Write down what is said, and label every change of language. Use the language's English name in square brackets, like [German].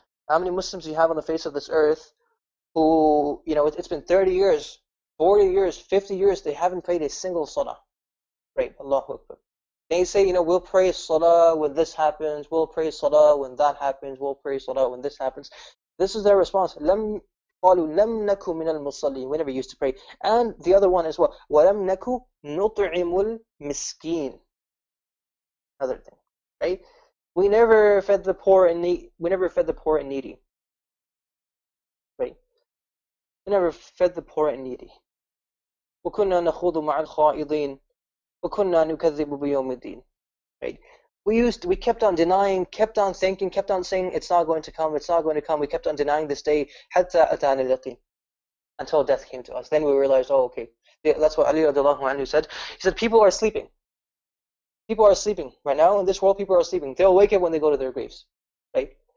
[English] How many Muslims do you have on the face of this earth who, it's been 30 years, 40 years, 50 years, they haven't prayed a single salah, right? Allahu Akbar. They say, we'll pray salah when this happens, we'll pray salah when that happens, we'll pray salah when this happens. This is their response. [Arabic] لم قالوا لم نكن من المصلين. [English] We never used to pray. And the other one as well. [Arabic] ولم نكن نطعم المسكين. [English] Another thing, right? We never fed the poor and needy. We never fed the poor and needy, right? We never fed the poor and needy. [Arabic] وكنا نخوض مع الخائضين وكنا نكذب بيوم الدين. [English] Right? We kept on denying, kept on thinking, kept on saying it's not going to come, it's not going to come. We kept on denying this day [Arabic] حتى أتانا اليقين, [English] until death came to us. Then we realized, oh, okay. That's what Ali radiallahu anhu said. He said, people are sleeping. People are sleeping. Right now in this world, people are sleeping. They'll wake up when they go to their graves. Right?